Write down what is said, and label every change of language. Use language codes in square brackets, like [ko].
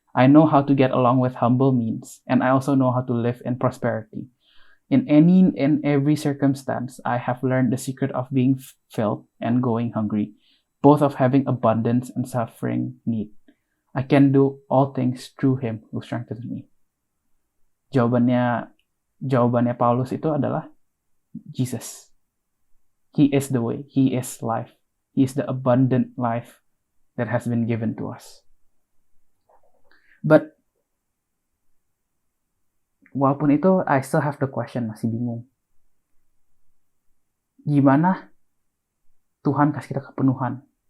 [en] I know how to get along with humble means, and I also know how to live in prosperity. In any and every circumstance, I have learned the secret of being filled and going hungry, both of having abundance and suffering need. I can do all things through Him who strengthens me. [id] Jawabannya Paulus itu adalah Jesus. [en] He is the way. He is life. He is the abundant life that has been given to us. But [id] walaupun itu, [en] I still have the question, [id] masih bingung. Gimana Tuhan kasih kita kepenuhan?